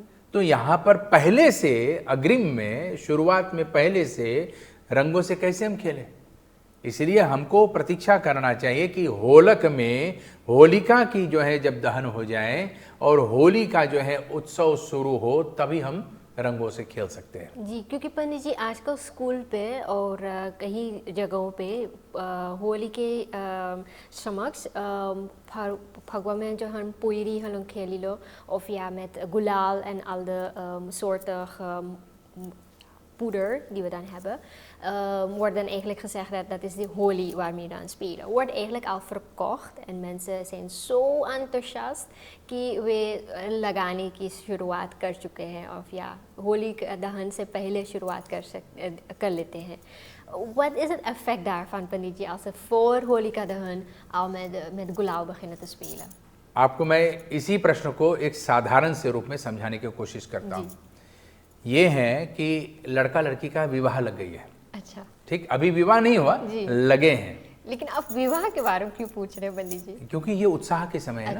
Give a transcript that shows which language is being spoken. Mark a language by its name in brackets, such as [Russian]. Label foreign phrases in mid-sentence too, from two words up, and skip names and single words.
[Hindi] तो यहाँ पर पहले से अग्रिम में शुरुआत में पहले से रंगों से कैसे हम खेलें, इसलिए हमको प्रतीक्षा करना चाहिए कि होलक में होलिका की जो है जब दहन हो जाए और होली का जो है उत्सव शुरू हो तभी हम रंगों से खेल सकते हैं। जी, क्योंकि पंडित जी आजकल स्कूल पे और कई जगहों पे होली के समक्ष भगवा में जो हम [Dutch] poëri gaan खेलिलो of ja met gulaal en al de soorten poeder die we dan hebben, wordt dan eigenlijk gezegd dat dat is de holy waarmee we dan spelen. Wordt eigenlijk al verkocht en mensen zijn zo enthousiast [Hindi] कि वे लगाने की शुरुआत कर चुके हैं और या होली दहन से पहले शुरुआत कर लेते हैं. [Dutch] Wat is het effect daarvan, Panditji, als ze voor Holika Dahan al met गुलाल beginnen te spelen? [Hindi] आपको मैं इसी प्रश्न को एक साधारण से रूप में समझाने की कोशिश करता हूँ। ये है कि लड़का लड़की का विवाह लग गई है। अच्छा, ठीक, अभी विवाह नहीं हुआ, लगे हैं। लेकिन आप विवाह के बारे में क्यों पूछ रहे हैं पंडित जी? क्योंकि ये उत्साह के समय है